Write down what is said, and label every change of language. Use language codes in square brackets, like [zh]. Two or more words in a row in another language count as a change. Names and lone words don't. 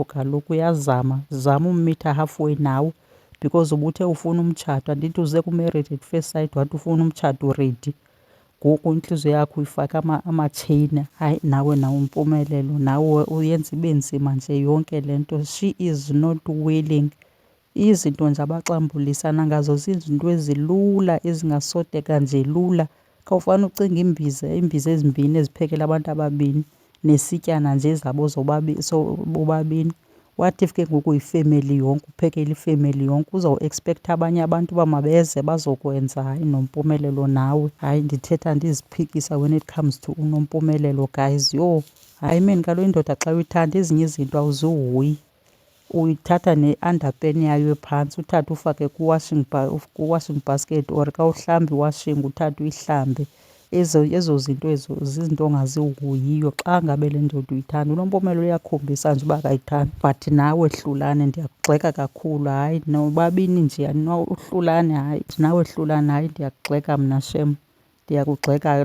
[xh] Kaloku uyazama, zama ummitha halfway nawe because ubuthe ufuna umtshato. Andithi uze ku-Married at First Sight wathi ufuna umtshato ready. ngoku intliziyo yakho uyifake amatsheyini. Hayi nawe impumelelo, nawe uyenza ibe nzima nje yonke le nto. [en] She is not willing. [xh] Izinto nje abaxambulisana ngazo zizinto ezilula ezingasodeka nje lula. Khawufane ucinga iimbiza ezimbini eziphekela abantu ababini nesityana nje zabo bobabini. [en] What if [xh] ke ngoku yifemeli yonke, uphekela ifemeli yonke? Uzawuekspektha abanye abantu uba mabeze bazokwenza. Hayi Nompumelelo nawe, hayi ndithetha ndiziphikisa [en] when it comes to [xh] uNompumelelo guys. Yho, hayi meni kaloku indoda xa uyithanda ezinye izinto awuzihoyi. Uyithatha ne-underpan yayo phantsi uthathe ufake ku- [en] washing basket or [xh] xa uhlamba iwashing uthathe uyihlambe. Ezo zinto ezo zizinto ongazihoyiyo xa ngabe le ndoda uyithanda. uNompumelelo uyakhombisa nje uba akayithandi, but nawe Hlulane ndiyakugxeka kakhulu. Hayi nobabini nje uHlulane, hayi nawe Hlulane, hayi ndiyakugxeka mna shem, ndiyakugxeka.